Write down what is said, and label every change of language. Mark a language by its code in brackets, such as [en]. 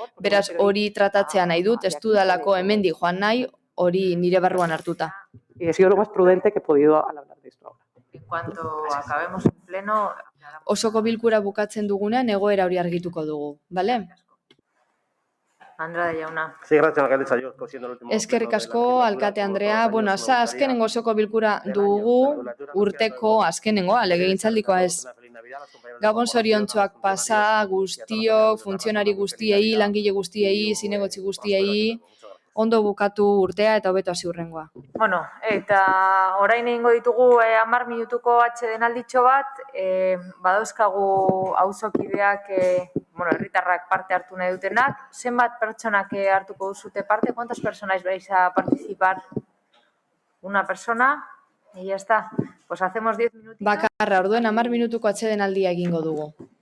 [eu] Beraz, hori tratatzea nahi dut, ez dudalako hemendik joan nahi, hori nire barruan hartuta. [es] Y he sido lo más prudente que he podido al hablar de esto ahora. En cuanto acabemos en pleno... [eu] Osoko bilkura bukatzen dugunean egoera hori argituko dugu, bale? Andrade jauna. [es] Sí, gracias, alcaldesa. Yo, siendo el último [eu] Eskerrik asko, alkate Andrea. Azkenengo osoko bilkura dugu, urteko azkenengoa, legegintzaldikoa ez. Gabon zoriontsuak pasa guztiok, funtzionari guztiei, langile guztiei, zinegotzi guztiei, ondo bukatu urtea eta hobeto hasi hurrengoa. Bueno, eta orain egingo ditugu 10 minutuko atsedenalditxo bat, badauzkagu auzokideak, herritarrak parte hartu nahi dutenak. Zenbat pertsonak hartuko duzute parte? [es] ¿Cuántas personas vais a participar? Una persona, y ya está. Pues hacemos 10 minutitos. [eu] Bakarra, orduen 10 minutuko atsedenaldia egingo dugu.